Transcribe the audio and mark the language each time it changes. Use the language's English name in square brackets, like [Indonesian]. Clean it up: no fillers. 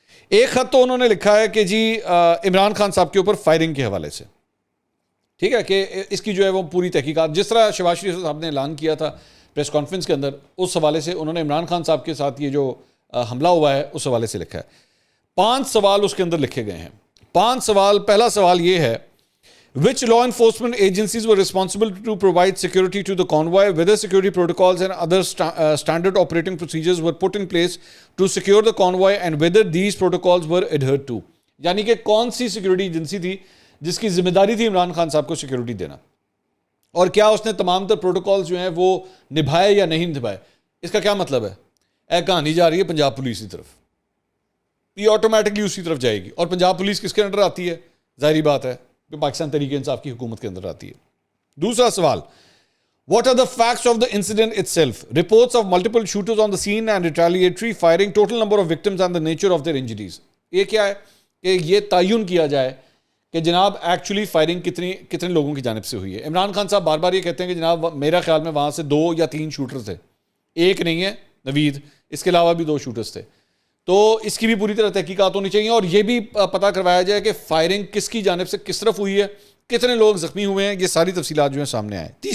[Urdu] ایک خط تو انہوں نے لکھا ہے کہ جی عمران خان صاحب کے اوپر فائرنگ کے حوالے سے, ٹھیک ہے, کہ اس کی جو ہے وہ پوری تحقیقات, جس طرح شہباز شریف صاحب نے اعلان کیا تھا پریس کانفرنس کے اندر, اس حوالے سے انہوں نے عمران خان صاحب کے ساتھ یہ جو حملہ ہوا ہے اس حوالے سے لکھا ہے. 5 سوال اس کے اندر لکھے گئے ہیں. 5 سوال. پہلا سوال یہ ہے, [English] which law enforcement agencies were responsible to provide security to the convoy, whether security protocols and other standard operating procedures were put in place to secure the convoy and whether these protocols were adhered to. [Urdu] یعنی کہ کون سی security agency تھی جس کی ذمہ داری تھی عمران خان صاحب کو سیکورٹی دینا, اور کیا اس نے تمام تر پروٹوکالز جو ہیں وہ نبھائے یا نہیں نبھائے. اس کا کیا مطلب ہے؟ کہانی جا رہی ہے پنجاب پولیس کی طرف, یہ آٹومیٹکلی اسی طرف جائے گی. اور پنجاب پولیس کس کے انڈر آتی ہے؟ ظاہری بات ہے کہ پاکستان تحریک انصاف کی حکومت کے اندر آتی ہے. دوسرا سوال, [English] what are the facts of the incident itself? Reports of multiple shooters on the scene and retaliatory firing, total number of victims and the nature of their injuries. [Urdu] یہ کیا ہے کہ یہ تعین کیا جائے کہ جناب ایکچولی فائرنگ کتنے لوگوں کی جانب سے ہوئی ہے. عمران خان صاحب بار بار یہ کہتے ہیں کہ جناب میرا خیال میں وہاں سے 2 یا 3 شوٹر تھے, ایک نہیں ہے نوید, اس کے علاوہ بھی 2 شوٹرز تھے. تو اس کی بھی پوری طرح تحقیقات ہونی چاہیے, اور یہ بھی پتہ کروایا جائے کہ فائرنگ کس کی جانب سے کس طرف ہوئی ہے, کتنے لوگ زخمی ہوئے ہیں, یہ ساری تفصیلات جو ہیں سامنے آئیں.